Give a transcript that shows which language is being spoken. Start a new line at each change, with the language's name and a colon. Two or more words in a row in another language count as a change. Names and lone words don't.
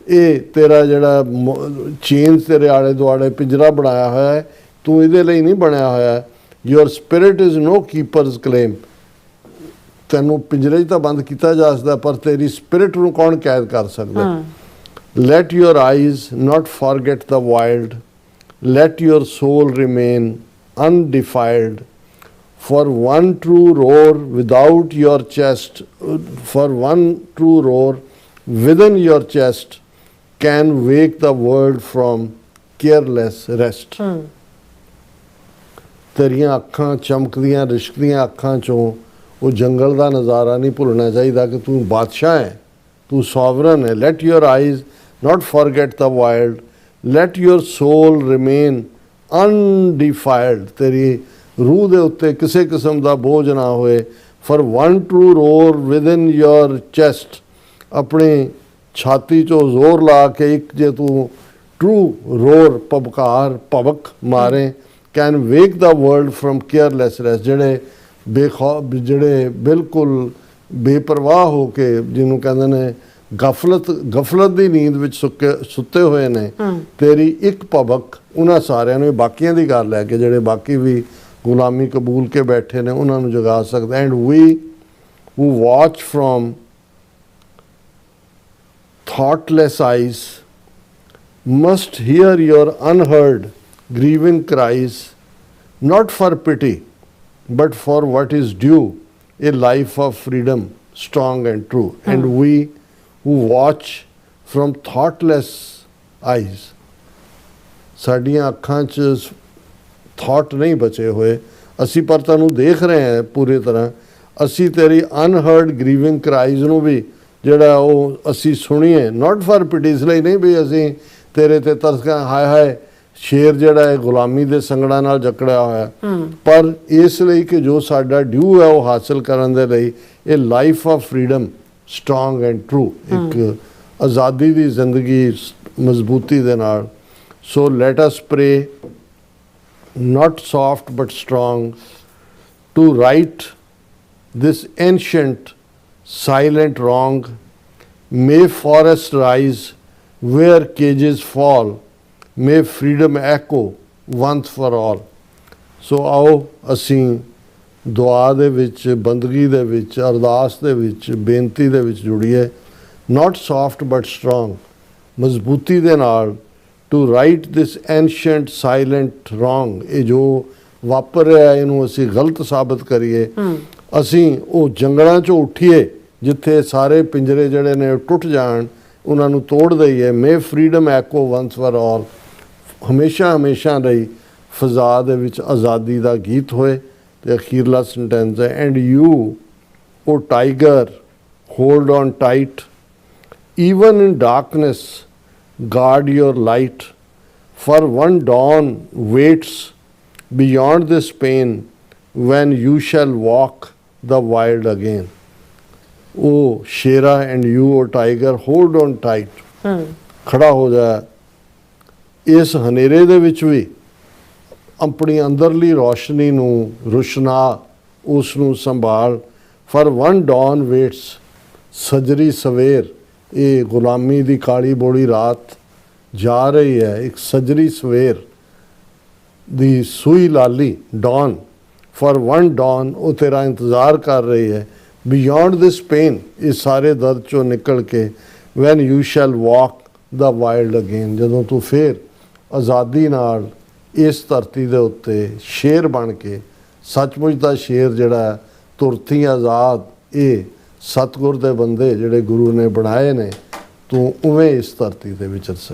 Punjabi: ਇਹ ਤੇਰਾ ਜਿਹੜਾ ਚੇਨ ਤੇਰੇ ਆਲੇ ਦੁਆਲੇ ਪਿੰਜਰਾ ਬਣਾਇਆ ਹੋਇਆ ਹੈ, ਤੂੰ ਇਹਦੇ ਲਈ ਨਹੀਂ ਬਣਿਆ ਹੋਇਆ।
English: Your spirit is no keeper's claim.
Punjabi: ਤੈਨੂੰ ਪਿੰਜਰੇ 'ਚ ਤਾਂ ਬੰਦ ਕੀਤਾ ਜਾ ਸਕਦਾ, ਪਰ ਤੇਰੀ ਸਪਿਰਿਟ ਨੂੰ ਕੌਣ ਕੈਦ ਕਰ ਸਕਦਾ?
English: Let your eyes not forget the wild, let your soul remain undefiled. For one true roar without your chest, for one true roar within your chest can wake the world from careless rest.
Punjabi: ਤੇਰੀਆਂ ਅੱਖਾਂ ਚਮਕਦੀਆਂ ਰਿਸ਼ਕਦੀਆਂ ਅੱਖਾਂ ਚੋਂ ਉਹ ਜੰਗਲ ਦਾ ਨਜ਼ਾਰਾ ਨਹੀਂ ਭੁੱਲਣਾ ਚਾਹੀਦਾ ਕਿ ਤੂੰ ਬਾਦਸ਼ਾਹ ਹੈ, ਤੂੰ ਸੋਵਰਨ ਹੈ।
English: Let your eyes not forget the wild, let your soul remain undefiled.
Punjabi: ਤੇਰੀ ਰੂਹ ਦੇ ਉੱਤੇ ਕਿਸੇ ਕਿਸਮ ਦਾ ਬੋਝ ਨਾ ਹੋਏ।
English: For one true roar within your chest,
Punjabi: ਆਪਣੀ ਛਾਤੀ 'ਚੋਂ ਜ਼ੋਰ ਲਾ ਕੇ ਇੱਕ ਜੇ ਤੂੰ
English: true roar
Punjabi: ਪਬਕਾਰ ਭਵਕ ਮਾਰੇ,
English: can wake the world from careless rest.
Punjabi: ਜਿਹੜੇ ਬਿਲਕੁਲ ਬੇਪਰਵਾਹ ਹੋ ਕੇ, ਜਿਹਨੂੰ ਕਹਿੰਦੇ ਨੇ ਗਫਲਤ ਦੀ ਨੀਂਦ ਵਿੱਚ ਸੁੱਤੇ ਹੋਏ ਨੇ, ਤੇਰੀ ਇੱਕ ਭਵਕ ਉਹਨਾਂ ਸਾਰਿਆਂ ਨੂੰ, ਬਾਕੀਆਂ ਦੀ ਗੱਲ ਹੈ ਕਿ ਜਿਹੜੇ ਬਾਕੀ ਵੀ ਗੁਲਾਮੀ ਕਬੂਲ ਕੇ ਬੈਠੇ ਨੇ, ਉਹਨਾਂ ਨੂੰ ਜਗਾ ਸਕਦਾ।
English: And we who watch from thoughtless eyes must hear your unheard grieving cries, not for pity but for what is due, a life of freedom strong and true. And we who watch from thoughtless eyes,
Punjabi: ਸਾਡੀਆਂ ਅੱਖਾਂ 'ਚ ਥਾਟ ਨਹੀਂ ਬਚੇ ਹੋਏ, ਅਸੀਂ ਪਰ ਤੁਹਾਨੂੰ ਦੇਖ ਰਹੇ ਹਾਂ ਪੂਰੀ ਤਰ੍ਹਾਂ। ਅਸੀਂ ਤੇਰੀ
English: unheard grieving cries
Punjabi: ਨੂੰ ਵੀ ਜਿਹੜਾ ਉਹ ਅਸੀਂ ਸੁਣੀਏ,
English: not for pity,
Punjabi: ਇਸ ਲਈ ਨਹੀਂ ਵੀ ਅਸੀਂ ਤੇਰੇ ਤੇ ਤਰਸ ਕਰਾਂ, ਹਾਏ ਹਾਏ ਸ਼ੇਰ ਜਿਹੜਾ ਹੈ ਗੁਲਾਮੀ ਦੇ ਸੰਗੜਾਂ ਨਾਲ ਜਕੜਿਆ ਹੋਇਆ, ਪਰ ਇਸ ਲਈ ਕਿ ਜੋ ਸਾਡਾ ਡਿਊ ਹੈ ਉਹ ਹਾਸਲ ਕਰਨ ਦੇ ਲਈ ਇਹ
English: life of freedom strong and true,
Punjabi: ਇੱਕ ਆਜ਼ਾਦੀ ਦੀ ਜ਼ਿੰਦਗੀ ਮਜ਼ਬੂਤੀ ਦੇ ਨਾਲ।
English: So let us pray, not soft but strong, to right this ancient silent wrong. May forests rise where cages fall, may freedom echo once for all.
Punjabi: ਸੋ ਆਓ ਅਸੀਂ ਦੁਆ ਦੇ ਵਿੱਚ, ਬੰਦਗੀ ਦੇ ਵਿੱਚ, ਅਰਦਾਸ ਦੇ ਵਿੱਚ, ਬੇਨਤੀ ਦੇ ਵਿੱਚ ਜੁੜੀਏ।
English: not soft but strong,
Punjabi: ਮਜ਼ਬੂਤੀ ਦੇ ਨਾਲ,
English: to right this ancient silent wrong.
Punjabi: ਇਹ ਜੋ ਵਾਪਰ ਰਿਹਾ ਇਹਨੂੰ ਅਸੀਂ ਗਲਤ ਸਾਬਤ ਕਰੀਏ। ਅਸੀਂ ਉਹ ਜੰਗਲਾਂ 'ਚੋਂ ਉੱਠੀਏ ਜਿੱਥੇ ਸਾਰੇ ਪਿੰਜਰੇ ਜਿਹੜੇ ਨੇ ਟੁੱਟ ਜਾਣ, ਉਹਨਾਂ ਨੂੰ ਤੋੜ ਦਈਏ।
English: May freedom echo once for all,
Punjabi: ਹਮੇਸ਼ਾ ਹਮੇਸ਼ਾ ਲਈ ਫਜ਼ਾ ਦੇ ਵਿੱਚ ਆਜ਼ਾਦੀ ਦਾ ਗੀਤ ਹੋਏ। ਤੇ ਅਖੀਰਲਾ ਸੈਂਟੈਂਸ ਹੈ,
English: And you O tiger hold on tight, even in darkness guard your light, for one dawn waits beyond this pain when you shall walk the wild again. Oh shera and you, oh tiger, hold on tight.
Punjabi: ਖੜਾ ਹੋ ਜਾ, ਇਸ ਹਨੇਰੇ ਦੇ ਵਿੱਚ ਵੀ ਆਪਣੀ ਅੰਦਰਲੀ ਰੋਸ਼ਨੀ ਨੂੰ ਰੁਸ਼ਨਾ, ਉਸ ਨੂੰ ਸੰਭਾਲ।
English: for one dawn waits,
Punjabi: ਸਜਰੀ ਸਵੇਰ, ਇਹ ਗੁਲਾਮੀ ਦੀ ਕਾਲੀ ਬੋੜੀ ਰਾਤ ਜਾ ਰਹੀ ਹੈ, ਇੱਕ ਸਜਰੀ ਸਵੇਰ ਦੀ ਸੂਈ ਲਾਲੀ
English: dawn, for one dawn,
Punjabi: ਉਹ ਤੇਰਾ ਇੰਤਜ਼ਾਰ ਕਰ ਰਹੀ ਹੈ।
English: Beyond this pain,
Punjabi: ਇਸ ਸਾਰੇ ਦਰਦ ਚੋਂ ਨਿਕਲ ਕੇ,
English: when you shall walk the wild again,
Punjabi: ਜਦੋਂ ਤੂੰ ਫਿਰ ਆਜ਼ਾਦੀ ਨਾਲ ਇਸ ਧਰਤੀ ਦੇ ਉੱਤੇ ਸ਼ੇਰ ਬਣ ਕੇ, ਸੱਚਮੁੱਚ ਦਾ ਸ਼ੇਰ ਜਿਹੜਾ ਤੁਰਤੀ ਆਜ਼ਾਦ, ਇਹ ਸਤਿਗੁਰ ਦੇ ਬੰਦੇ ਜਿਹੜੇ ਗੁਰੂ ਨੇ ਬਣਾਏ ਨੇ, ਤੂੰ ਉਵੇਂ ਇਸ ਧਰਤੀ ਦੇ ਵਿਚਰ ਸਕੇ।